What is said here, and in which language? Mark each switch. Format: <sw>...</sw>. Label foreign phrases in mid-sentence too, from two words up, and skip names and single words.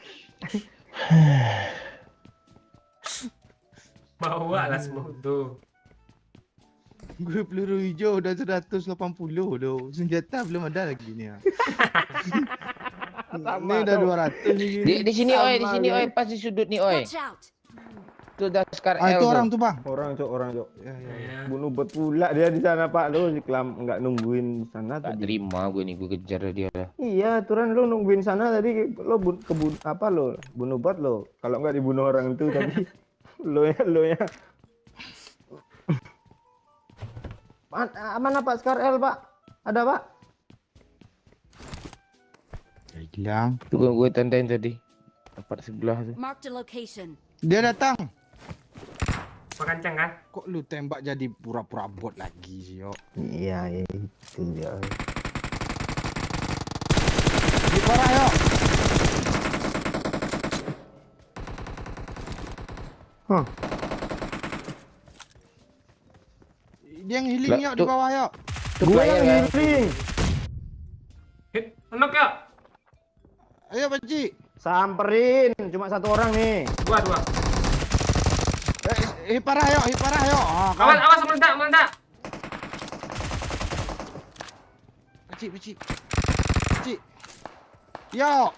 <id>Bawa lah semua tuh. Gue peluru hijau udah 180 loh. Senjata belum ada lagi ni. Ini udah 200 ni. Di sini oi, pas di sudut ni oi.</id> <en>Watch out!</en> <id>Tu dah skar Ah, L itu tu. orang tu bang. Orang cok. Ya. Ya. Bunuh bot pula dia di sana Pak. Lu nggak nungguin sana Tak tadi. terima gue ni, gue kejar dia lah. Iya, aturan lu nungguin sana tadi lo bunuh bot lo. Kalau nggak dibunuh orang itu tadi lo ya. Mana Pak Skar L Pak? Ada Pak? Hilang. Tu gue tandain tadi. Tempat sebelah tu.</id> <en>Marked a location.</en> <id>Dia datang. Pakancang kan? Kok lu tembak jadi pura-pura bot lagi sih yo? Iya, itu dia. Di parah yo. Hah. Dia yang healing yo di bawah yo. Itu Gue player yang kan. healing.</id> <en>Hit, knock</en> <id>ya. Ayo Pakcik. Samperin, cuma satu orang nih. Dua. Hit parah yuk, hit parah yuk. Oh, Awas, kan. awas meledak, meledak. Pakcik. Pakcik. Yo.</id>